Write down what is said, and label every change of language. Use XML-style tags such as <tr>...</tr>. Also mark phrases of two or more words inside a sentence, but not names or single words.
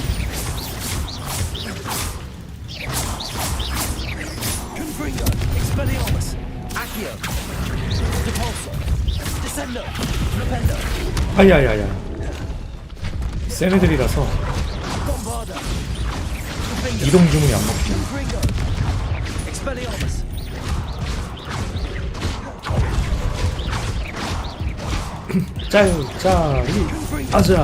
<la>Confringo, Expelliarmus, Accio, Depulsor, Descender, Repender,</la> <ko>아야야야. 센 애들이라서</ko> <la>Bombarder, Defender,</la> <ko>이동 주문이 안 먹히네.</ko> <la>Confringo, Expelliarmus,</la> <ko>짤짤이 아자.</ko>